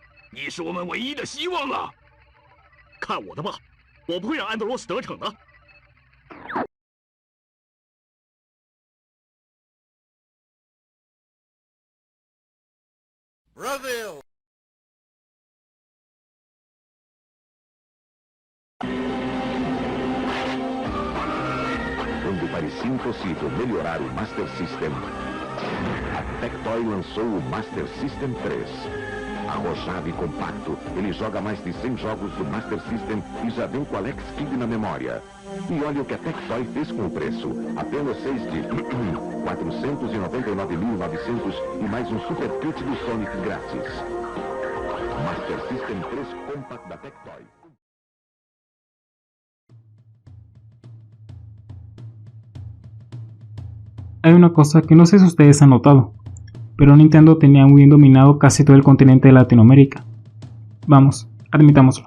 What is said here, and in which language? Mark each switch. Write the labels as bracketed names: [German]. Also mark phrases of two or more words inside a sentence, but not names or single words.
[Chinese] 你是我们唯一的希望啊！看我的吧，我不会让安德罗斯得逞的。 [Portuguese] Brazil. Quando parecia impossível melhorar o Master System, a Tectoy lançou o Master System 3. Arrojado e compacto, ele joga mais de 100 jogos do Master System e já vem com Alex Kidd na memória. E olha o que a Tectoy fez com o preço. Apenas 6 de 499.900 e mais um Super Kit do Sonic grátis. Master System 3 Compact da Tectoy. [Spanish] Hay una cosa que no sé si ustedes han notado, pero Nintendo tenía muy bien dominado casi todo el continente de Latinoamérica. Vamos, admitámoslo.